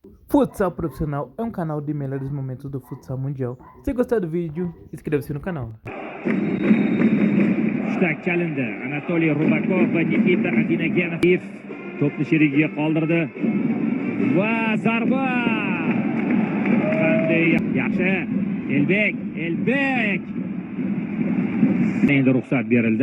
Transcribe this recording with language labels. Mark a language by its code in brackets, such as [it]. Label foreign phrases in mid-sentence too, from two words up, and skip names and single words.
[pt] Futsal Profissional é um canal de melhores momentos do futsal mundial. Se gostar do vídeo, inscreva-se no canal. [uz] Hushtak chalindi. Anatoliy Rubakov va Nikita Adinagenov to'pni sherigiga qoldirdi. Va zarba! Qanday yaxshi. Elbek. Endi ruxsat berildi.